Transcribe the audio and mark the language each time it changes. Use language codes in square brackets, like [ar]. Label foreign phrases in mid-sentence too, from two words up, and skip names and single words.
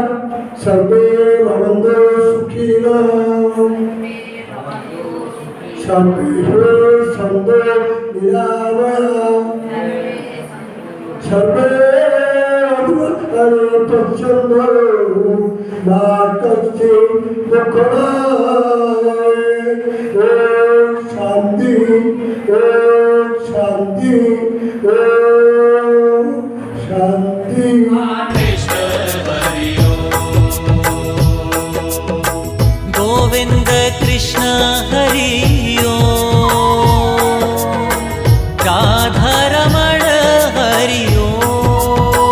[sa] ସର୍ବେ ଭବନ୍ତୁ ସୁଖୀନଃ, ସର୍ବେ ସନ୍ତୁ ନିରାମୟାଃ, ସର୍ବେ ପଶ୍ୟନ୍ତୁ ମା କଶ୍ଚିत् ଦୁଃଖଭାଗ୍। ओम शांति, ओम शांति, ओम शांति। गोविंद कृष्ण हरि ओम, राधा रमण हरि ओम।